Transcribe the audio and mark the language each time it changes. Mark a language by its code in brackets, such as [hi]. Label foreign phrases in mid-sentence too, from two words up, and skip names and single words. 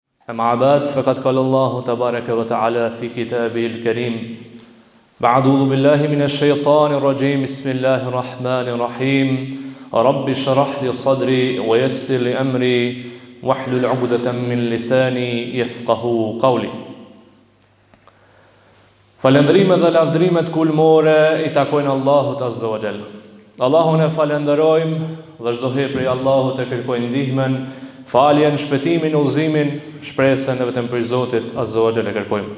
[ar] أما بعد فقد قال الله تبارك وتعالى في كتابه الكريم أعوذ بالله من الشيطان الرجيم بسم الله الرحمن الرحيم رب اشرح لي صدري ويسر لي أمري واحلل عقدة من لساني يفقهوا قولي. [sq] Falendrimet dhe lavdrimet kulmore I takojnë Allahut [ar] عز وجل. [sq] Allahun e falenderojmë dhe çdo herë prej Allahut e kërkojmë ndihmën, faljen, shpëtimin, udhëzimin, shpresën e vetëm për Zotit [ar] عز وجل [sq] e kërkojmë.